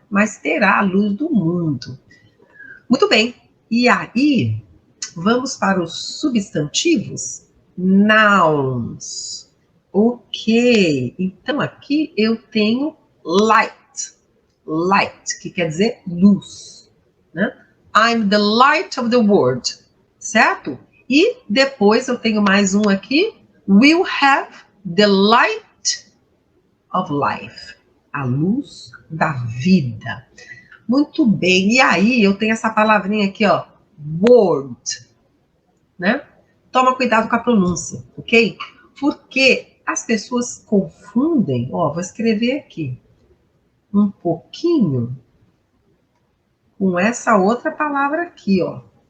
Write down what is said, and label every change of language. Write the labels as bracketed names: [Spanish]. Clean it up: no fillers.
[Portuguese] Mas terá a luz do mundo. Muito bem. E aí, vamos para os substantivos? Nouns. Ok. Então, aqui eu tenho light. Light, que quer dizer luz, né? [English] I'm the light of the world, certo? [Portuguese] E depois eu tenho mais um aqui. [English] We'll have the light of life. [Portuguese] A luz da vida. Muito bem. E aí eu tenho essa palavrinha aqui, ó. Word, né? Toma cuidado com a pronúncia, ok? Porque as pessoas confundem. Ó, vou escrever aqui um pouquinho com essa outra palavra aqui, ó.